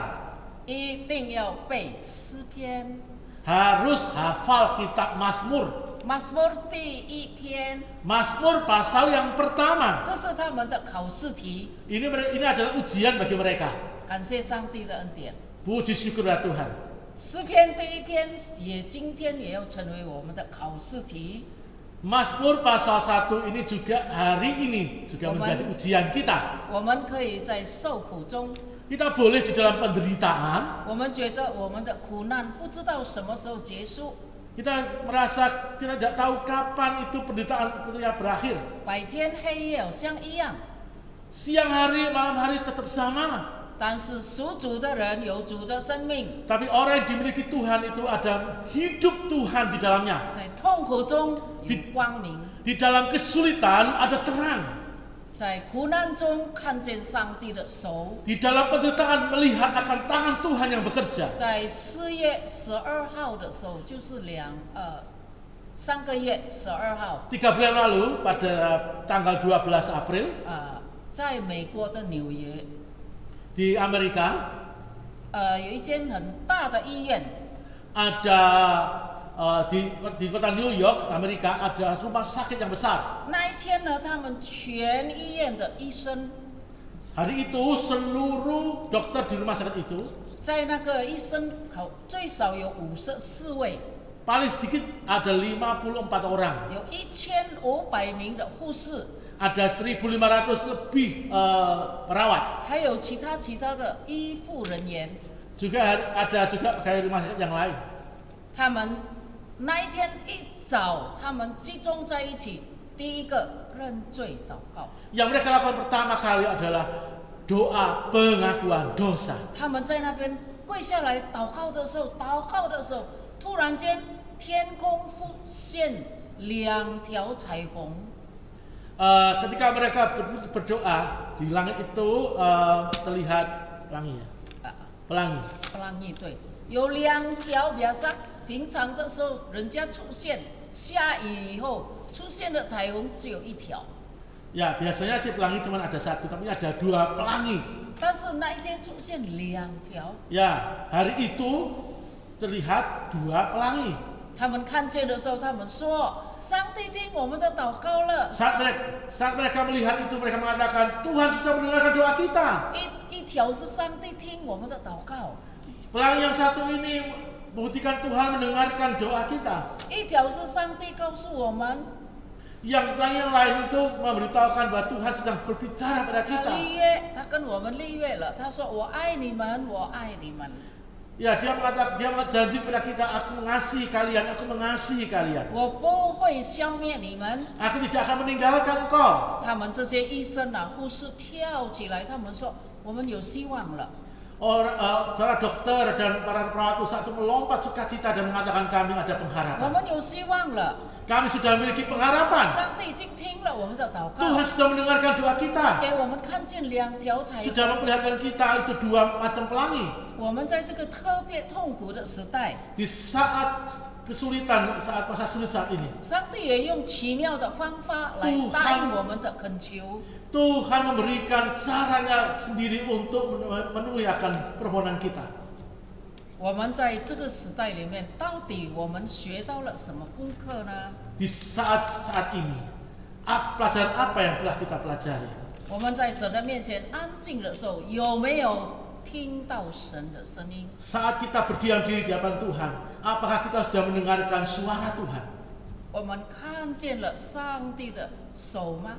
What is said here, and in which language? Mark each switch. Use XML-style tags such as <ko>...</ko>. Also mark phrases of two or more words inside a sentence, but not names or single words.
<zh>一定要背诗篇。</zh> <id>Harus hafal kitab Mazmur.</id> <zh>Mazmur 第1篇，</zh> <id>Mazmur pasal yang pertama.</id> <zh>这是他们的考试题。</zh> <id>Ini adalah ujian bagi mereka.</id> <zh>感谢上帝的恩典。</zh> <id>Puji syukurlah Tuhan.</id> <zh>诗篇第1篇今天也要成为我们的考试题。</zh> <id>Mazmur pasal 1 ini juga hari ini juga menjadi ujian kita.</id> <zh>我们可以在受苦中，</zh> <id>Kita boleh di dalam penderitaan.</id> <zh>我们觉得我们的苦难不知道什么时候结束，</zh> <id>Kita merasa kita tidak tahu kapan itu penderitaan itu ya berakhir.</id> <zh>白天黑夜好像一样。</zh> <id>Siang hari, malam hari tetap sama.</id> <zh>但是属主的人有主的生命，</zh> <id>Tapi orang yang dimiliki Tuhan itu ada hidup Tuhan di dalamnya.</id> <zh>在痛苦中有光明，</zh> <id>Di dalam kesulitan ada terang.</id> <zh>在苦难中看见上帝的手。</zh> <id>Di dalam penderitaan melihat akan tangan Tuhan yang bekerja.</id> <zh>在4月12号的时候，就是3个月12号，</zh> <id>3 bulan lalu pada tanggal 12 April</id> <zh>在美国的纽约，</zh> <id>di Amerika</id> <zh>有一间很大的医院，</zh> <id>ada di kota New York Amerika ada rumah sakit yang besar.</id> <zh>那一天呢，他们全医院的医生，</zh> <id>Hari itu seluruh dokter di rumah sakit itu,</id> <zh>在那个医生口最少有54位，</zh> <id>paling sedikit ada 54 orang.</id> <zh>有1500名的护士，</zh> <id>Ada 1.500 lebih perawat.</id> <zh>还有其他的医护人员。</zh> <id>Juga ada juga pegawai rumah sakit yang lain.</id> <zh>他们那一天一早，他们集中在一起，第一个认罪祷告。</zh> <id>Yang mereka lakukan pertama kali adalah doa pengakuan dosa.</id> <zh>他们在那边跪下来祷告的时候，突然间天空浮现2条彩虹。</zh> <id>Ketika mereka berdoa di langit itu terlihat pelangi, pelangi.</id> <zh>pelangi 对，有2条，比方平常的时候人家出现下雨以后出现的彩虹只有1条。</zh> <id>Ya biasanya si pelangi cuma ada 1, tapi ada 2 pelangi.</id> <zh>但是那一天出现2条。</zh> <id>Ya hari itu terlihat 2 pelangi.</id> <zh>他们看见的时候，他们说：“上帝听我们的祷告了。”</zh> <id>Saat mereka melihat itu, mereka mengatakan Tuhan sudah mendengarkan doa kita.</id> <zh>一条是上帝听我们的祷告，</zh> <id>Pelangi yang satu ini membuktikan Tuhan mendengarkan doa kita.</id> <zh>一条是上帝告诉我们，</zh> <id>Yang pelangi yang lain itu memberitahukan bahwa Tuhan sedang berbicara pada</id> <zh>他</zh> <id>kita.</id> <zh>立约，他跟我们立约了。他说：“我爱你们，我爱你们。”</zh> <id>Ya dia janji kepada kita, aku mengasihi kalian, aku mengasihi kalian.</id> <zh>我不会消灭你们。</zh> <id>Aku tidak akan meninggalkan engkau.</id> <zh>他们这些医生啊、护士跳起来，他们说：“我们有希望了。”</zh> <id>Para dokter dan para perawat saat itu melompat sukacita dan mengatakan kami ada</id> <zh>我</zh> <id>pengharapan.</id> <zh>们有希望了，</zh> <id>Kami sudah memiliki pengharapan.</id> <zh>上帝已经听了我们的祷</zh> <id>Tuhan</id> <zh>告，</zh> <id>sudah mendengarkan doa kita.</id> <zh>给我们看见2条彩虹。</zh> <id>Sudah memperlihatkan kita itu 2 macam pelangi.</id> <zh>我们在这个特别痛苦的时代，</zh> <id>Di saat kesulitan, saat masa sulit saat ini,</id> <zh>上帝也用奇妙的方法来答应我们的恳求。</zh> <id>Tuhan memberikan caranya sendiri untuk memenuhi akan permohonan kita.</id> <zh>我们在这个时代里面，到底我们学到了什么功课呢？</zh> <id>Di saat-saat ini, pelajaran apa yang telah kita pelajari?</id> <zh>我们在神的面前安静的时候，有没有听到神的声音？</zh> <id>Saat kita berdiam diri di hadapan Tuhan, apakah kita sudah mendengarkan suara Tuhan?</id> <zh>我们看见了上帝的手吗？</zh>